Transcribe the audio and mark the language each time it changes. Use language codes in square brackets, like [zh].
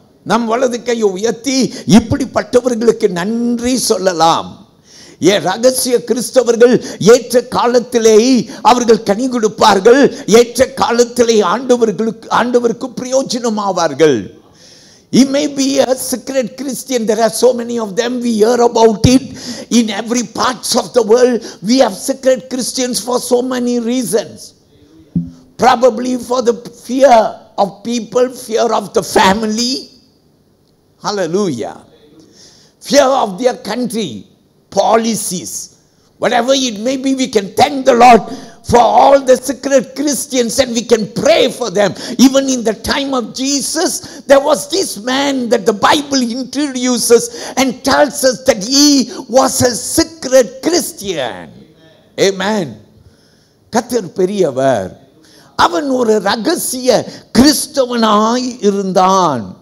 [ta] நம் வலது கையை உயர்த்தி இப்படிப்பட்டவர்களுக்கு நன்றி சொல்லலாம். ரகசிய கிறிஸ்தவர்கள் ஏற்ற காலத்திலே அவர்கள் கனி கொடுப்பார்கள். ஏற்ற காலத்திலே ஆண்டவருக்கு பிரயோஜனமாவார்கள். [en] He may be a secret Christian. There are so many of them. We hear about it in every parts of the world. We have secret Christians for so many reasons. Probably for the fear of people, fear of the family. Hallelujah. Fear of their country, policies, whatever it may be. We can thank the Lord for all the secret Christians and we can pray for them. Even in the time of Jesus, there was this man that the Bible introduces and tells us that he was a secret Christian. [ta] Amen. கர்த்தர் பெரியவர். அவன் ஒரு ரகசிய கிறிஸ்தவனாய் இருந்தான்.